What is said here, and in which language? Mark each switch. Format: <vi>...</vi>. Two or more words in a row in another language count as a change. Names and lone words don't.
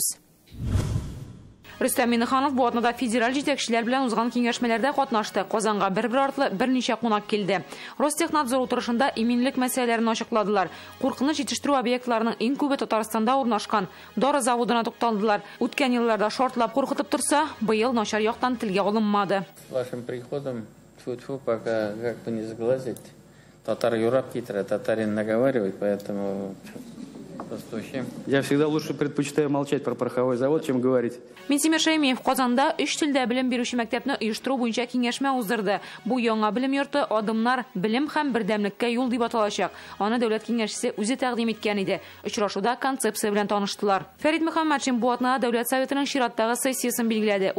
<tt>Рөстәм Миннеханов бу атнада федераль җитәкчеләр белән узган киңәшмәләрдә катнашты. Казанга бер артлы берничә кунак килде. Ростехнадзор утырышында иминлек мәсьәләләрен ачыкладылар. Куркыныч җитештерү объектларының иң күбе Татарстанда урнашкан. Дары заводына тукталдылар. Үткән елларда шортлап куркытып турса, быел начар яктан телгә алынмады.</tt> <ru>Вашим приходом, тьфу-тьфу, пока как бы не сглазить.</ru> <tt>Татар юрап китря,</tt> <ru>татарин наговаривает, поэтому... Я всегда лучше предпочитаю молчать про пороховой завод, чем говорить.</ru> <tt>Минтимер Шәймиев Казанда 3 телдә белем бирүче мәктәпне оештыру буенча киңәшмә уздырды. Бу яңа белем йорты адымнар белем һәм бердәмлеккә юл дип аталачак. Аны дәүләт киңәшчесе үзе тәкъдим иткән иде. Очрашуда концепция белән таныштылар. Фәрит Мөхәммәтшин бу атнада дәүләт советының чираттагы сессиясын билгеләде.</tt>